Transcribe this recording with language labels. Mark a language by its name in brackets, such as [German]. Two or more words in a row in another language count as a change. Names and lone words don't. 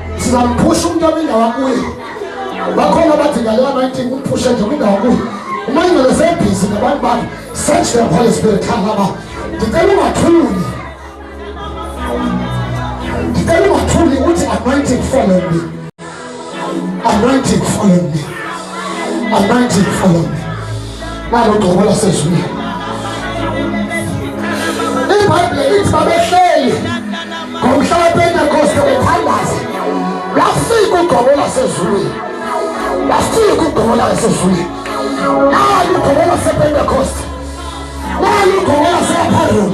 [Zulu] Singamphusha umuntu abindawo kuye. Bakhona bathi ngale anointing uphushe nje kwindawo kuye. Uma ingcwele sebhizi nabantu bakhe, [English] search the Holy Spirit khangaba. [Xhosa] Ndicela ungathuli. Ndicela ungathuli uthi [English] anointing follow me. Anointing follow me. Anointing follow me. [Xhosa] Nalo gqobo lasezulwini. iBhayibhile ithi babehleli ngomhla wePentecost bethandaza. Lafika ugqobo lasezulwini. Lafika ugqobo lasezulwini. Nalu ugqobo lasePentecost. Nalu ugqobo lasePharoh.